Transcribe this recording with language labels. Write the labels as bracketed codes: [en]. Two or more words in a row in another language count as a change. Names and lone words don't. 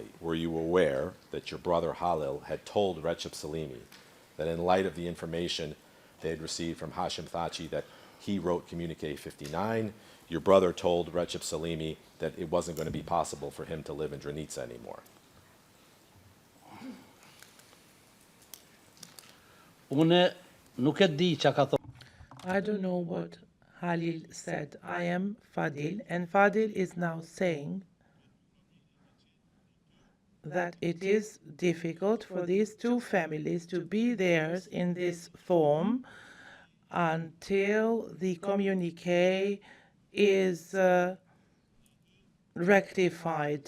[en] Were you aware that your brother Halil had told Recep Salimi that in light of the information they had received from Hashim Thaçi that he wrote Communique 59, your brother told Recep Salimi that it wasn't going to be possible for him to live in Drenica anymore? [sq] Unë nuk e di çka ka thonë. [en] I don't know what Halil said. I am Fadil, and Fadil is now saying that it is difficult for these two families to be theirs in this form until the communique is rectified.